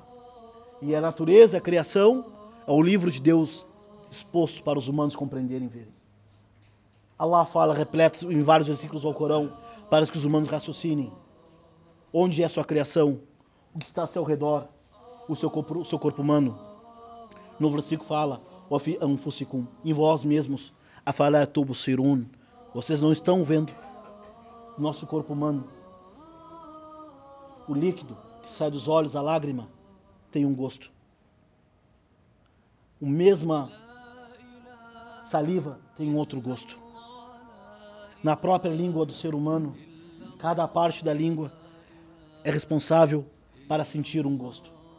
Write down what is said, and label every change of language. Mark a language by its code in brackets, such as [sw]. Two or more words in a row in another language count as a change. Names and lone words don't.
[pt] E a natureza, a criação, é o livro de Deus exposto para os humanos compreenderem e verem. Allah fala repleto em vários versículos do Alcorão para que os humanos raciocinem. Onde é sua criação? O que está ao seu redor? O seu corpo humano. No versículo fala, [ar] وَفِي أَنفُسِكُمْ, [pt] em vós mesmos, [ar] أَفَلَا تُبْصِرُونَ, [pt] vocês não estão vendo o nosso corpo humano. O líquido que sai dos olhos, a lágrima, tem um gosto. A mesma saliva tem um outro gosto. Na própria língua do ser humano, cada parte da língua é responsável para sentir um gosto.